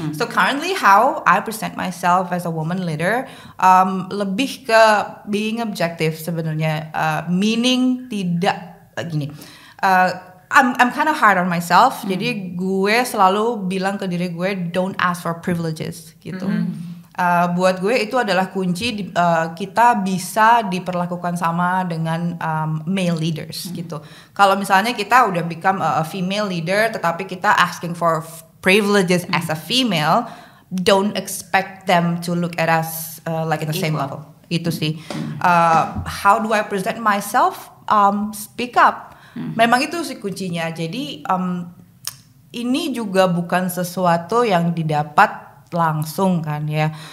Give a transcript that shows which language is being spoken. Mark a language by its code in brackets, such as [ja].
[en] So currently how I present myself as a woman leader [id] lebih ke [en] being objective [id] sebenarnya, [en] meaning [id] tidak gini. [en] I'm kind of hard on myself, [id] jadi gue selalu bilang ke diri gue [en] don't ask for privileges [id] gitu. Buat gue itu adalah kunci kita bisa diperlakukan sama dengan [en] male leaders [id] gitu. Kalau misalnya kita udah [en] become a female leader, [id] tetapi kita [en] asking for privileges as a female, don't expect them to look at us like at the same level. [id] Itu sih. [en] How do I present myself? Speak up. [id] Memang itu sih kuncinya. Jadi ini juga bukan sesuatu yang didapat langsung kan ya.